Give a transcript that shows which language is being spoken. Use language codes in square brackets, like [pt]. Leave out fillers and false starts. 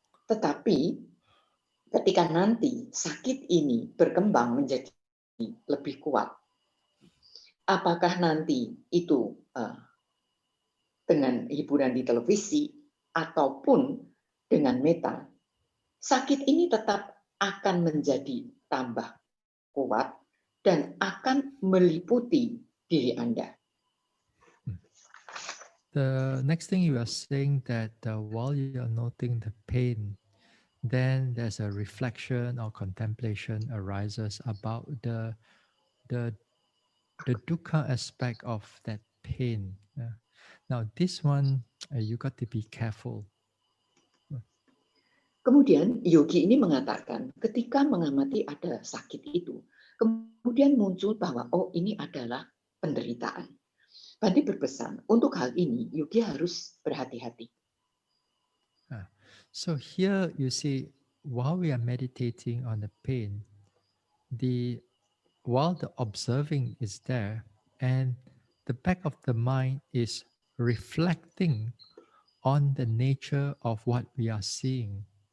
[id] Tetapi ketika nanti sakit ini berkembang menjadi lebih kuat, apakah nanti itu dengan hiburan di televisi ataupun dengan metta, sakit ini tetap akan menjadi tambah kuat dan akan meliputi diri Anda. [en] The next thing you are saying that while you are noting the pain, then there's a reflection or contemplation arises about the dukkha aspect of that pain. Now this one you got to be careful. [id] Kemudian yogi ini mengatakan ketika mengamati ada sakit itu, kemudian muncul bahwa oh ini adalah penderitaan. Bhante berpesan untuk hal ini yogi harus berhati-hati. [en] So here you see, while we are meditating on the pain, while the observing is there and the back of the mind is reflecting on the nature of what we are seeing.